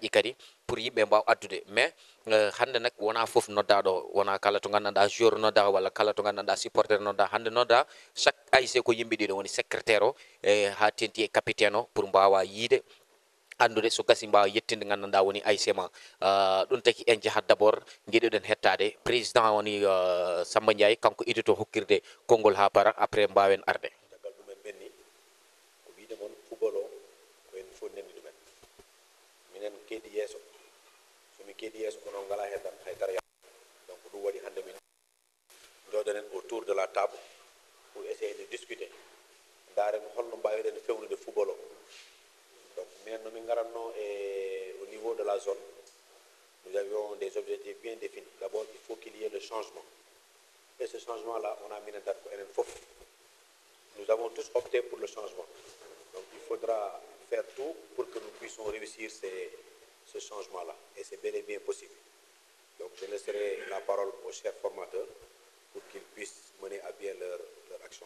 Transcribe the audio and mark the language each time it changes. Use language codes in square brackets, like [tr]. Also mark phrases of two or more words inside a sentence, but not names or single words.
[ff] ɗi kadi pour yimɓe mbaw addude mais hande nak wona foof noddaɗo wona kala to gandanɗa joueur nodda walla kala to gandanɗa supporter nodda hande nodda chaque ASC ko yimɓe ɗiɗo woni secrétaire o e ha tenti e capitaine o pour mbawa yiide andude so gasi mbawa yettinde gandanɗa woni ASC ma ɗum taki en jahat [fr] d' abord [ff] jiɗuɗen hettade président woni Samba Ndiaye kanko idito hokkirde konngol ha para après mbawen arde caggal ɗumen ɓenni ko wiide moon football o ko en fof nendi ɗumen minen keedi yeeso somi keedi yeeso kono ngala hen tan haydara ya donc ɗum waɗi hande min joɗonen [fr] autour de la table pour essayer de discuter [ff] ndaren holno mbawiɗen fewnude football o donc minen nomin garanno e [fr] au niveau de la zone nous avions des objectifs bien définis. D'abord il faut qu'il y ait le changement et ce changement là on a [ff] minen tan ko enen fof [fr] nous avons tous opté pour le changement. Donc il faudra faire tout pour que nous puissions réussir ce changement-là. Et c'est bel et bien possible. Donc je laisserai la parole aux chers formateurs pour qu'ils puissent mener à bien leur action.